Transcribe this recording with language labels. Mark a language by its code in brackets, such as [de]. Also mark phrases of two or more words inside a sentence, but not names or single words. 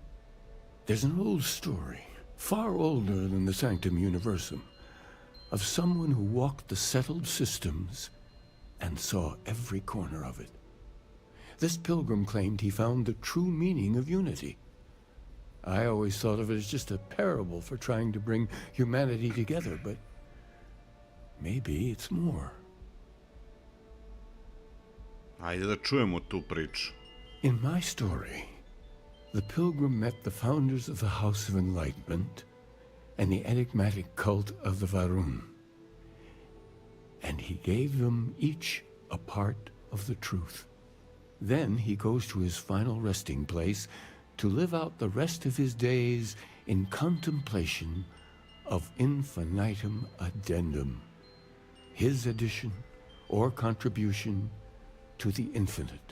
[en] There's an old story, far older than the Sanctum Universum, of someone who walked the settled systems and saw every corner of it. This pilgrim claimed he found the true meaning of unity. I always thought of it as just a parable for trying to bring humanity together, but maybe it's more. [sr] Ajde da čujemo tu priču. [en] In my story, the pilgrim met the founders of the House of Enlightenment and the enigmatic cult of the Varun. And he gave them each a part of the truth. Then he goes to his final resting place to live out the rest of his days in contemplation of [la] infinitum addendum, [en] his addition or contribution to the infinite.